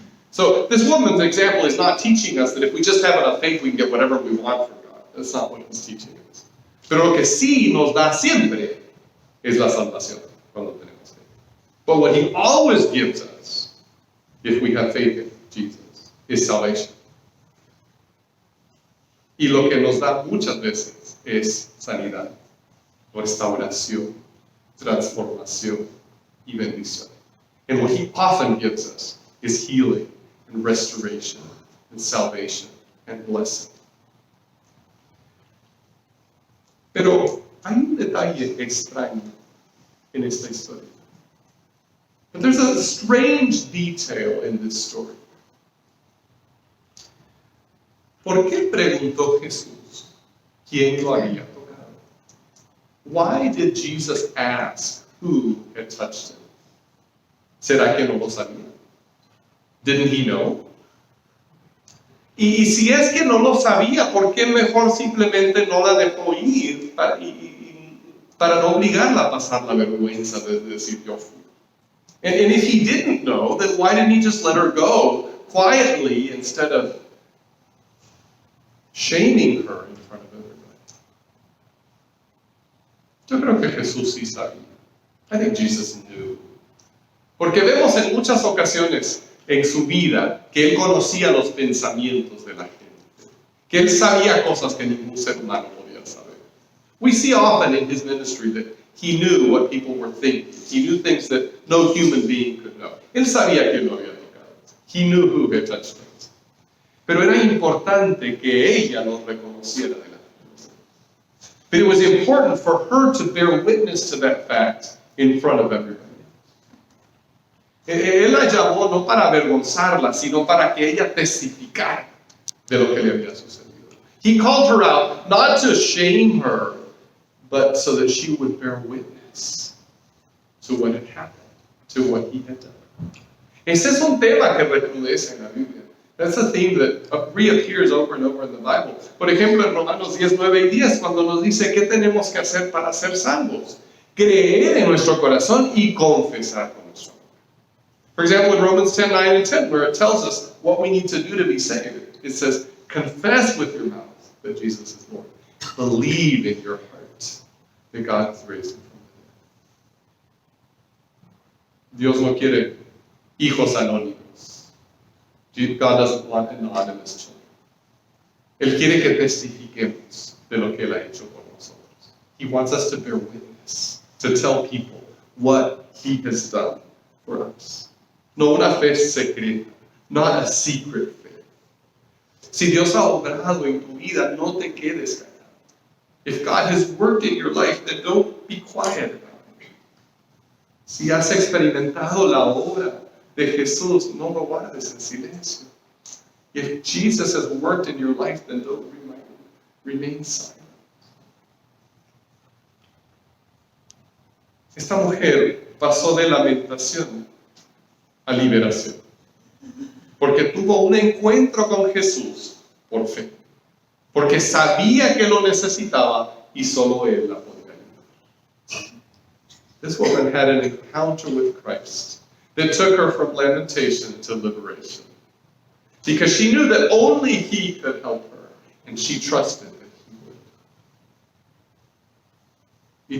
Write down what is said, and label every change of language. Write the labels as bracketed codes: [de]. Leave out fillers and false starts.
[en] So this woman's example is not teaching us that if we just have enough faith we can get whatever we want from God. That's not what he's teaching us. [es] Pero lo que sí nos da siempre es la salvación cuando tenemos fe. [en] But what he always gives us, if we have faith in Jesus, is salvation. [es] Y lo que nos da muchas veces es sanidad, restauración, transformación y bendición. [en] And what he often gives us is healing and restoration and salvation and blessing. [es] Pero hay un detalle extraño en esta historia. [en] But there's a strange detail in this story. [es] ¿Por qué preguntó Jesús quién lo había tocado? [en] Why did Jesus ask who had touched him? [es] ¿Será que no lo sabía? [en] Didn't he know? [es] Y si es que no lo sabía, ¿por qué mejor simplemente no la dejó ir para no obligarla a pasar la vergüenza de decir yo fui? [en] And if he didn't know, then why didn't he just let her go quietly instead of shaming her in front of everybody? [es] Yo creo que Jesús sí sabía. [en] I think Jesus knew. [es] Porque vemos en muchas ocasiones en su vida que él conocía los pensamientos de la gente, que él sabía cosas que ningún ser humano podía saber. [en] We see often in his ministry that he knew what people were thinking. He knew things that no human being could know. [es] Él sabía quién lo había tocado. [en] He knew who had touched him. [es] Pero era importante que ella los reconociera delante de él. [en] But it was important for her to bear witness to that fact in front of everybody. [es] Él la llamó no para avergonzarla, sino para que ella testificara de lo que le había sucedido. [en] He called her out not to shame her, but so that she would bear witness to what had happened, to what he had done. [es] Ese es un tema que recrudece en la Biblia. [en] That's a theme that reappears over and over in the Bible. [es] Por ejemplo, en Romanos 10, 9 y 10, cuando nos dice qué tenemos que hacer para ser salvos. Creer en nuestro corazón y confesar con nuestro boca. [en] For example, in Romans 10, 9 and 10, where it tells us what we need to do to be saved, it says, confess with your mouth that Jesus is Lord. Believe in your heart that God has raised him from the dead. [es] Dios no quiere hijos anónimos. [en] God doesn't want anonymous children. [es] Él quiere que testifiquemos de lo que Él ha hecho por nosotros. [en] He wants us to bear witness, to tell people what He has done for us. [es] No una fe secreta, [en] not a secret faith. [es] Si Dios ha obrado en tu vida, no te quedes callado. [en] If God has worked in your life, then don't be quiet about it. [es] Si has experimentado la obra de Jesús, no lo guardes en silencio. [en] If Jesus has worked in your life, then don't remain silent. [es] Esta mujer pasó de lamentación a liberación, porque tuvo un encuentro con Jesús por fe, porque sabía que lo necesitaba y solo Él la podía ayudar. [en] This woman had an encounter with Christ that took her from lamentation to liberation. Because she knew that only He could help her, and she trusted that He would.